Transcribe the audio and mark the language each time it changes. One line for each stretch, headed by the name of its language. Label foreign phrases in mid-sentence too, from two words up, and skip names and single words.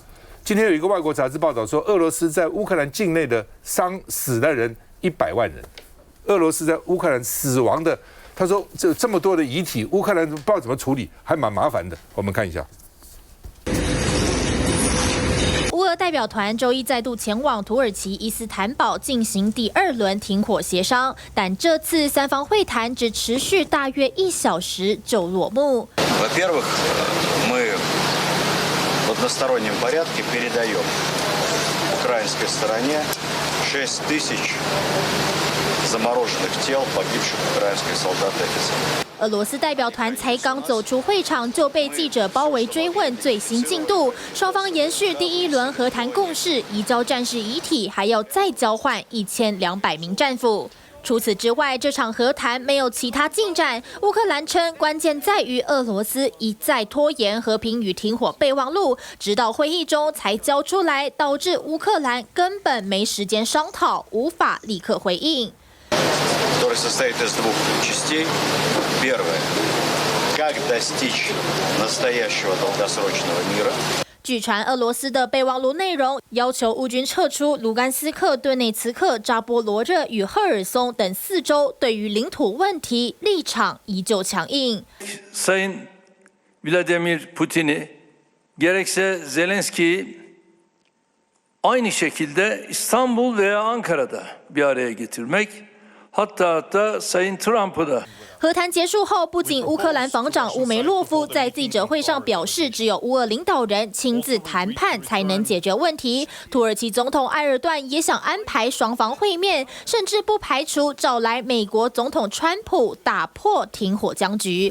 Chinese: 今天有一个外国杂志报道说，俄罗斯在乌克兰境内的死的人100万人，俄罗斯在乌克兰死亡的，他说这么多的遗体，乌克兰不知道怎么处理，还蛮麻烦的。我们看一下。乌俄代表团周一再度前往土耳其伊斯坦堡进行第2轮停火协商，但这次三方会谈只持续大约1小时就落幕。
Russian: Во-первых, мы в одностороннем порядке передаем украинской стороне 6000замороженных тел погибших украинских солдат и офицеров。
Chinese: 俄罗斯代表团才刚走出会场，就被记者包围追问最新进度。双方延续第1轮和谈共识，移交战士遗体，还要再交换1200名战俘。除此之外，这场和谈没有其他进展。乌克兰称，关键在于俄罗斯一再拖延和平与停火备忘录，直到会议中才交出来，导致乌克兰根本没时间商讨，无法立刻回应。
Russian: который состоит из 2 частей. Первое. Как достичь настоящего долгосрочного мира?
Chinese: 据传，俄罗斯的备忘录内容要求乌军撤出卢甘斯克、顿内茨克、扎波罗热与赫尔松等4州，对于领土问题立场依旧强硬。
Turkish: Sayın Vladimir Putin'i gerekse Zelenski'yi aynı şekilde İstanbul veya Ankara'da bir araya getirmek.Hatta Sayın Trump'ı da。
Chinese: 和谈结束后，不仅乌克兰防长乌梅洛夫在记者会上表示，只有乌俄领导人亲自谈判才能解决问题。土耳其总统埃尔段也想安排双方会面，甚至不排除找来美国总统川普打破停火僵局。